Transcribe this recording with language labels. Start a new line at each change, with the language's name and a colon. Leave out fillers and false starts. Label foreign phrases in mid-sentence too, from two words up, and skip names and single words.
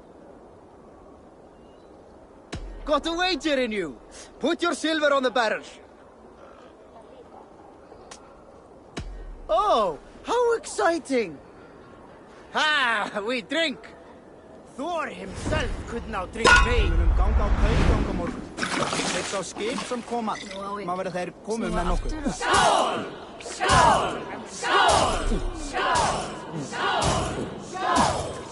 English: Got a wager in you. Put your silver on the barrel. Oh, how exciting! Ha! We drink! Thor himself could not drink me.
Icelandic: Við munum ganga á kaugang á morgun. Hleypt á skip sem koma. Má vera þeir komu með nokkuð. Skál! Skál! Skál! Skál! Skál!